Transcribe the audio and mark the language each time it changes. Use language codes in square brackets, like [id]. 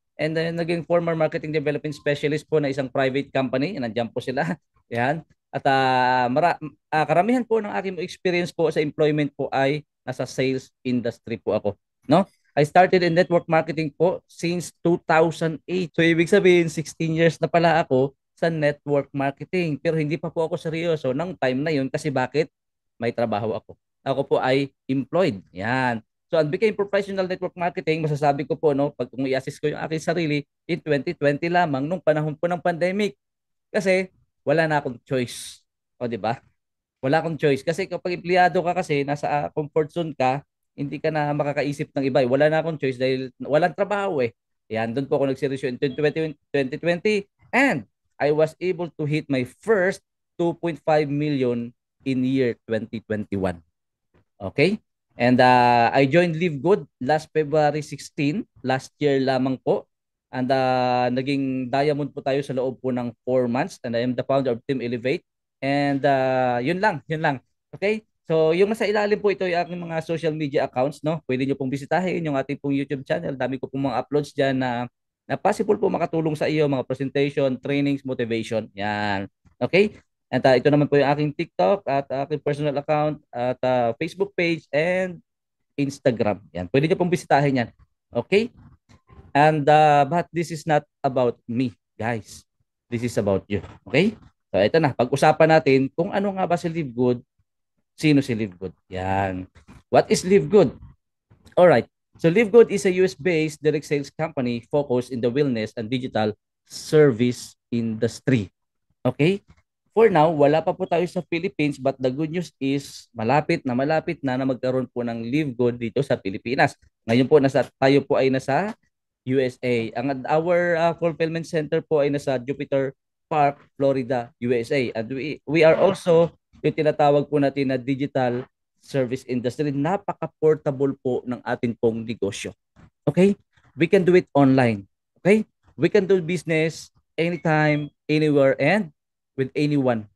[en] And then naging former marketing development specialist [tl] po na isang [en] private company. [tl] Nandiyan po sila. Yan. At karamihan po ng aking experience po sa employment po ay nasa sales industry po ako. No? [en] I started in network marketing po since 2008. [tl] So ibig sabihin 16 years na pala ako sa network marketing. Pero hindi pa po ako seryoso ng time na yun kasi bakit? May trabaho ako. Ako po ay employed. Yan. [en] So, I became professional network marketing. [tl] Masasabi ko po, no, pag kung i-assist ko yung aking sarili, in 2020 lamang, nung panahon po ng pandemic. Kasi, wala na akong choice. O, di ba? Wala akong choice. Kasi kapag empleyado ka kasi, nasa comfort zone ka, hindi ka na makakaisip ng iba. Wala na akong choice dahil walang trabaho eh. Yan, doon po ako nagseryoso [en] in 2020 and I was able to hit my first 2.5 million in year 2021. Okay? And I joined Live Good last February 16, last year lamang po. And [tl] naging diamond po tayo sa loob po ng [en] 4 months. And I am the founder of Team Elevate. And [tl] yun lang, yun lang. [en] Okay? [tl] So, yung nasa ilalim po ito yung aking mga social media accounts, no? Pwede nyo pong bisitahin yung ating pong YouTube channel. Dami ko pong mga uploads dyan na possible po makatulong sa iyo, mga presentation, trainings, motivation. Yan. Okay? At ito naman po yung aking TikTok at aking personal account at Facebook page and Instagram. Yan. Pwede nyo pong bisitahin yan. [en] Okay? And but this is not about me, guys. This is about you. [tl] Okay? So, ito na. Pag-usapan natin kung ano nga ba si Live Good. Sino si Live Good? Yan. [en] What is Live Good? [tl] All right. [en] So Live Good is a US-based direct sales company focused in the wellness and digital service industry. Okay? For now, [tl] wala pa po tayo sa Philippines [en] but the good news is [tl] malapit na magkaroon po ng Live Good dito sa Pilipinas. Ngayon po tayo po ay nasa USA. [en] Our fulfillment center [tl] po ay nasa [en] Jupiter Park, Florida, USA. And we are also [tl] yung tinatawag po natin na [en] digital service industry. [tl] Napaka-portable po ng ating pong negosyo. Okay? [en] We can do it online. Okay? We can do business anytime, anywhere, and with anyone.